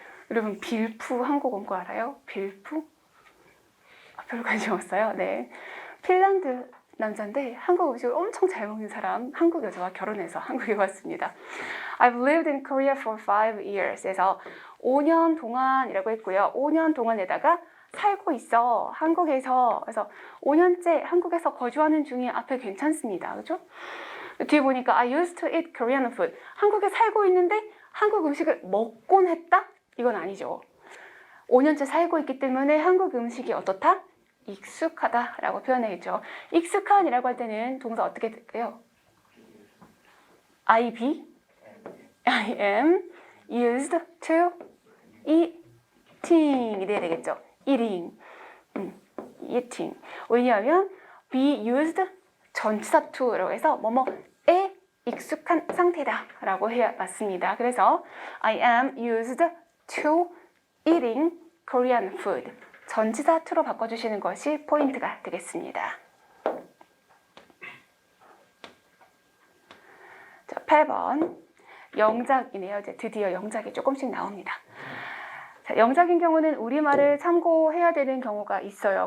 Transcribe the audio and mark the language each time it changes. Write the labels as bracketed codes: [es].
[ko] 여러분 빌프 한국 온 거 알아요? 빌프? 별로 관심 없어요. 네. 핀란드 남자인데 한국 음식을 엄청 잘 먹는 사람, 한국 여자와 결혼해서 한국에 왔습니다. [en] I've lived in Korea for 5 years. [ko] 그래서 5년 동안이라고 했고요. 5년 동안에다가 살고 있어. 한국에서. 그래서 5년째 한국에서 거주하는 중에 앞에 괜찮습니다. 그죠? 뒤에 보니까 [en] I used to eat Korean food. [ko] 한국에 살고 있는데 한국 음식을 먹곤 했다? 이건 아니죠. 5년째 살고 있기 때문에 한국 음식이 어떻다? 익숙하다라고 표현해야죠. 익숙한이라고 할 때는 동사 어떻게 될까요? [en] I am used to eating [ko] 이 돼야 되겠죠. [en] eating. [ko] 왜냐하면 be used 전치사 to라고 해서 뭐뭐에 익숙한 상태다 라고 해야 맞습니다. [en] 그래서 I am used to eating Korean food. [ko] 전치사 to로 바꿔주시는 것이 포인트가 되겠습니다. 자, 8번 영작이네요. 이제 드디어 영작이 조금씩 나옵니다. 자, 영작인 경우는 우리말을 참고해야 되는 경우가 있어요.